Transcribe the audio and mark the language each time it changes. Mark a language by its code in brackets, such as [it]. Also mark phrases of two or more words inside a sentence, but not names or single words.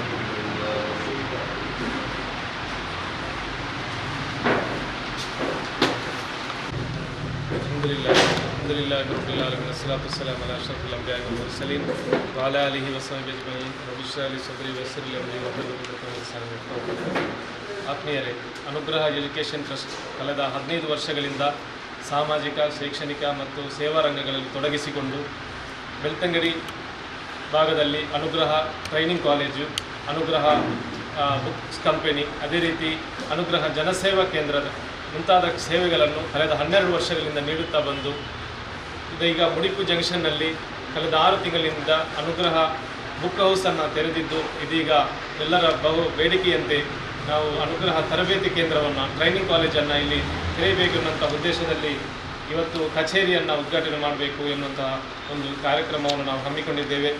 [ar] الحمد لله رب العالمين والصلاة والسلام على أشرف الأنبياء والمرسلين وعلى آله وصحبه أجمعين رب اشرح لي صدري ويسر لي أمري واحلل عقدة من لساني يفقهوا قولي. [kn] ಆತ್ಮೀಯರೇ, ಅನುಗ್ರಹ ಎಜುಕೇಷನ್ ಟ್ರಸ್ಟ್ ಕಳೆದ 15 ವರ್ಷಗಳಿಂದ ಸಾಮಾಜಿಕ, ಶೈಕ್ಷಣಿಕ ಮತ್ತು ಸೇವಾ ರಂಗಗಳಲ್ಲಿ ತೊಡಗಿಸಿಕೊಂಡು ಬೆಳ್ತಂಗಡಿ ಭಾಗದಲ್ಲಿ ಅನುಗ್ರಹ ಟ್ರೈನಿಂಗ್ ಕಾಲೇಜು, ಅನುಗ್ರಹ ಬುಕ್ಸ್ ಕಂಪನಿ, ಅದೇ ರೀತಿ ಅನುಗ್ರಹ ಜನಸೇವಾ ಕೇಂದ್ರದ ಮುಂತಾದ ಸೇವೆಗಳನ್ನು ಕಳೆದ 12 ವರ್ಷಗಳಿಂದ ನೀಡುತ್ತಾ ಬಂದು ಇದೀಗ ಮುಡಿಪು ಜಂಕ್ಷನ್ನಲ್ಲಿ ಕಳೆದ 6 ತಿಂಗಳಿಂದ ಅನುಗ್ರಹ ಬುಕ್ ಹೌಸನ್ನು ತೆರೆದಿದ್ದು, ಇದೀಗ ಎಲ್ಲರ ಬಹು ಬೇಡಿಕೆಯಂತೆ ನಾವು ಅನುಗ್ರಹ ತರಬೇತಿ ಕೇಂದ್ರವನ್ನು, [en] training college [kn] ಇಲ್ಲಿ ತೆರೆಯಬೇಕು ಎನ್ನುವಂಥ ಉದ್ದೇಶದಲ್ಲಿ ಇವತ್ತು ಕಚೇರಿಯನ್ನು ಉದ್ಘಾಟನೆ ಮಾಡಬೇಕು ಎನ್ನುವಂತಹ ಒಂದು ಕಾರ್ಯಕ್ರಮವನ್ನು ನಾವು ಹಮ್ಮಿಕೊಂಡಿದ್ದೇವೆ.